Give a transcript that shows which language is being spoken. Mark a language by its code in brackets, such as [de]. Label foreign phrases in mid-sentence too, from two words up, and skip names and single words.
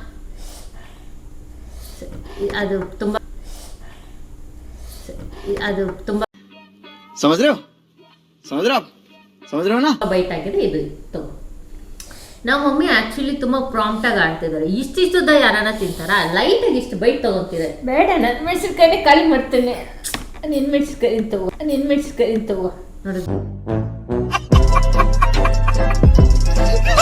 [kn] ಅದು ತುಂಬಾ [hi] समझ रहे हो ना? [kn] ಬೈಟ್ ಆಗಿದೆ. ಇದು ತಗೋ. ನಮ್ಮ ಮಮ್ಮಿ ಆಕ್ಚುಲಿ ತುಂಬಾ ಪ್ರಾಂಪ್ಟ್ ಆಗಿ ಆಡ್ತಿದ್ದಾರೆ. ಇಷ್ಟಿಷ್ಟುದ ಯಾರನ್ನ ತಿಂತಾರ? ಲೈಟ್ ಆಗಿ ಇಷ್ಟು ಬೈಟ್ ತಗೊಂತಿದ್ದಾರೆ. ಬೇಡ, ನನ್ನ ಮೆಣಸಿನ್ಕಾಯಿನೇ ಖಾಲಿ ಮಾಡ್ತೇನೆ. ನಿನ್ನ ಮೆಣಸಿನ್ಕಾಯಿ ತಗೋ ನೋಡಿ.